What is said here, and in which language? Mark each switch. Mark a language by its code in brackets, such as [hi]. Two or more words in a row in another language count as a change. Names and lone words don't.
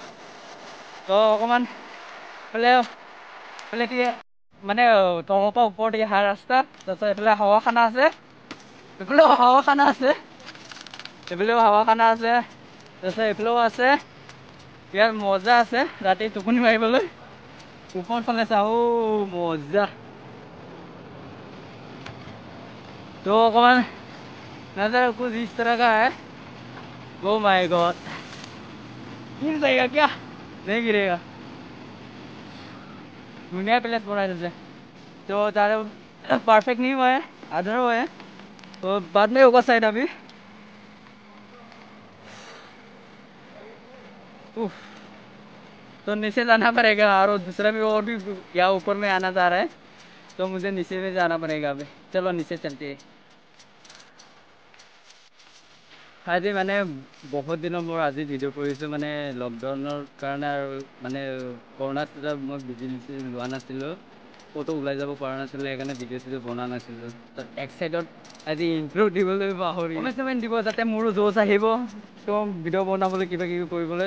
[as] তো অকণমান মানে তলৰ পৰা ওপৰত অহা ৰাস্তা, তাৰপিছত এইফালে হাৱাখানা আছে, এইফালেও হাৱাখানা আছে, তাৰপিছত এইফালেও আছে। ইয়াৰ মজা আছে ৰাতি টোপনি মাৰিবলৈ। ওপৰত ফালে চাওঁ, মজা। [hi] तो अकमान नज़ारा कुछ इस तरह का है। [en] oh my god, [hi] गिर जाएगा क्या? नहीं गिरेगा। दुनिया प्लेस बना देते, तो ज़्यादा परफेक्ट नहीं हुआ है, आधा हुआ है, तो बाद में होगा शायद अभी। तो नीचे जाना पड़ेगा, और दूसरा भी और भी यहाँ ऊपर में आना चाह रहा है, तो मुझे नीचे में जाना पड़ेगा अभी। चलो नीचे चलते हैं। [as] আজি মানে বহুত দিনৰ মোৰ আজি ভিডিঅ' কৰিছোঁ, মানে লকডাউনৰ কাৰণে, আৰু মানে কৰোণাত মই ভিডিঅ' লোৱা নাছিলোঁ, ক'তো ওলাই যাব পৰা নাছিলোঁ, সেইকাৰণে ভিডিঅ' বনোৱা নাছিলোঁ। তো এক চাইডত আজি ইণ্ট্ৰ' দিবলৈ পাহৰি কমেণ্ট দিব, যাতে মোৰো জোচ আহিব তো ভিডিঅ' বনাবলৈ, কিবা কিবি কৰিবলৈ।